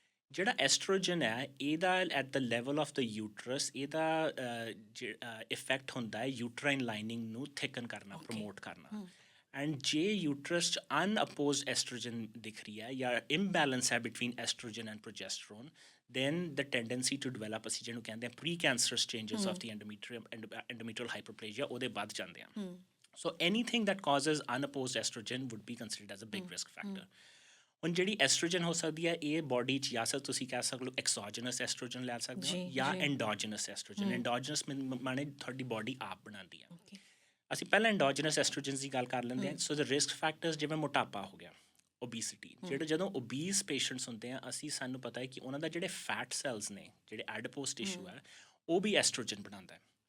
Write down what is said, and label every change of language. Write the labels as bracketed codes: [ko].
[pa] ਜਿਹੜਾ ਐਸਟ੍ਰੋਜਨ ਹੈ, ਇਹਦਾ [en] at the level of the uterus [pa] ਇਹਦਾ ਇਫੈਕਟ ਹੁੰਦਾ ਹੈ ਯੂਟਰਾਈਨ ਲਾਈਨਿੰਗ ਨੂੰ ਥਿਕਨ ਕਰਨਾ, ਪ੍ਰਮੋਟ ਕਰਨਾ। ਐਂਡ ਜੇ ਯੂਟਰਸ 'ਚ ਅਨਅਪੋਜ਼ਡ ਐਸਟ੍ਰੋਜਨ ਦਿਖ ਰਹੀ ਹੈ ਜਾਂ ਇੰਬੈਲੈਂਸ ਹੈ between oestrogen and progesterone, [en] then the tendency to develop [pa] ਅਸੀਂ ਜਿਹਨੂੰ ਕਹਿੰਦੇ ਹਾਂ [en] pre-cancerous changes of the endometrial hyperplasia [pa] ਉਹਦੇ ਵੱਧ ਜਾਂਦੇ ਆ। [en] So anything that causes unopposed estrogen would be considered as a big risk factor. [pa] ਹੁਣ ਜਿਹੜੀ ਐਸਟ੍ਰੋਜਨ ਹੋ ਸਕਦੀ ਹੈ, ਇਹ ਬੋਡੀ 'ਚ ਜਾਂ ਤੁਸੀਂ ਕਹਿ ਸਕਦੇ ਹੋ ਐਕਸੋਜਨਸ ਐਸਟ੍ਰੋਜਨ ਲੈ ਸਕਦੇ ਹੋ ਜਾਂ ਐਂਡੋਜਨਸ ਐਸਟ੍ਰੋਜਨ। ਐਂਡੋਜਨਸ ਮਾਣੇ ਤੁਹਾਡੀ ਬੋਡੀ ਆਪ ਬਣਾਉਂਦੀ ਹੈ। ਅਸੀਂ ਪਹਿਲਾਂ ਐਂਡੋਜਨਸ ਐਸਟ੍ਰੋਜਨਸ ਦੀ ਗੱਲ ਕਰ ਲੈਂਦੇ ਹਾਂ। [en] so the risk factors [pa] ਜਿਵੇਂ ਮੋਟਾਪਾ ਹੋ ਗਿਆ, ਓਬੀਸਿਟੀ, ਜਦੋਂ ਓਬੀਸ ਪੇਸ਼ੈਂਟਸ ਹੁੰਦੇ ਆ, ਸਾਨੂੰ ਪਤਾ ਹੈ ਕਿ ਉਹਨਾਂ ਦਾ ਜਿਹੜੇ ਫੈਟ ਸੈਲਸ ਨੇ, ਜਿਹੜੇ ਐਡਪੋਸ ਟਿਸ਼ੂ ਹੈ, ਉਹ ਵੀ ਐਸਟ੍ਰੋਜਨ ਬਣਾਉਂਦਾ ਹੈ।